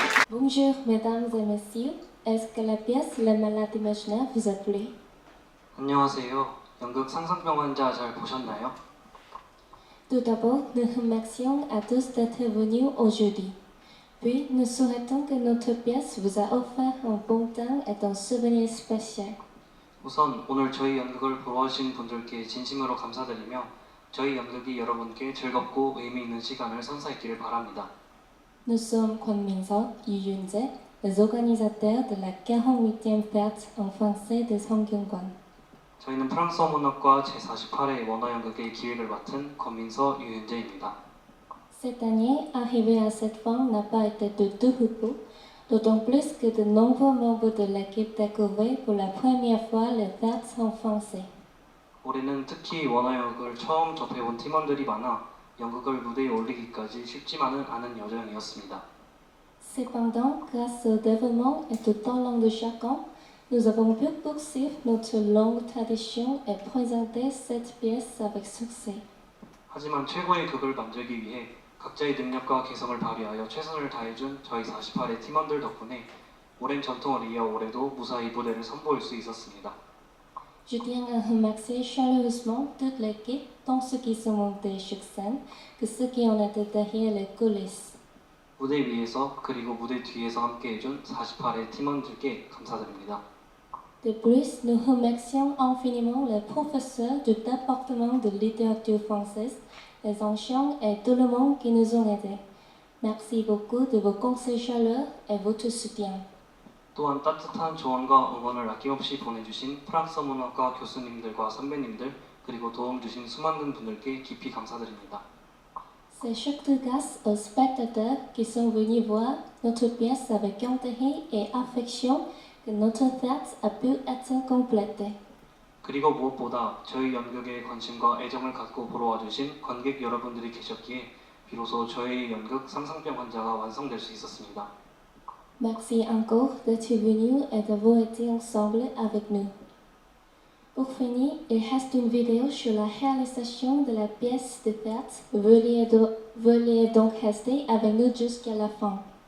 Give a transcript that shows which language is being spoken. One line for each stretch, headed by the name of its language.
French: Bonjour mesdames et messieurs, est-ce que la pièce Le Malade imaginaire vous a plu?
Korean: 안녕하세요. 연극 상상병 환자 잘 보셨나요?
French: Tout d'abord, nous remercions à tous d'être venus aujourd'hui. Puis, nous souhaitons que notre pièce vous a offert un bon temps et un souvenir spécial.
Korean: 우선 오늘 저희 연극을 보러 오신 분들께 진심으로 감사드리며 저희 연극이 여러분께 즐겁고 의미 있는 시간을 선사했기를 바랍니다.
French: Nous sommes Kwon Min-seok, Yu Yoon-jae, les organisateurs de la 48e fête en français de 성균관.
Korean: 저희는 프랑스어 문학과 제48회 원어 연극의 기획을 맡은 권민서 유윤재입니다.
French: Cette année, arriver à cette fin n'a pas été de tout repos, d'autant plus que de nombreux membres de l'équipe découvraient pour la première fois les fêtes en français.
Korean: 올해는 특히 원어 연극을 처음 접해본 팀원들이 많아 연극을 무대에 올리기까지 쉽지만은 않은 여정이었습니다.
French: Cependant, grâce au dévouement et au talent de chacun, nous avons pu poursuivre notre longue tradition et présenter cette pièce avec succès.
Korean: 하지만 최고의 극을 만들기 위해 각자의 능력과 개성을 발휘하여 최선을 다해준 저희 48의 팀원들 덕분에 오랜 전통을 이어 올해도 무사히 무대를 선보일 수 있었습니다.
French: Je tiens à remercier chaleureusement toute l'équipe, tant ceux qui sont montés sur scène que ceux qui ont été derrière les coulisses.
Korean: 무대 위에서 그리고 무대 뒤에서 함께해준 48의 팀원들께 감사드립니다.
French: De plus, nous remercions infiniment les professeurs du département de littérature française, les anciens et tout le monde qui nous ont aidés. Merci beaucoup de vos conseils chaleureux et votre soutien.
Korean: 또한 따뜻한 조언과 응원을 아낌없이 보내주신 프랑스어 문학과 교수님들과 선배님들 그리고 도움 주신 수많은 분들께 깊이 감사드립니다.
French: C'est surtout grâce aux spectateurs qui sont venus voir notre pièce avec intérêt et affection que notre fête a pu être complétée.
Korean: 그리고 무엇보다 저희 연극에 관심과 애정을 갖고 보러 와주신 관객 여러분들이 계셨기에 비로소 저희 연극 상상병 환자가 완성될 수 있었습니다.
French: Merci encore d'être venu et d'avoir été ensemble avec nous. Pour finir, il reste une vidéo sur la réalisation de la pièce de théâtre. Veuillez donc rester avec nous jusqu'à la fin.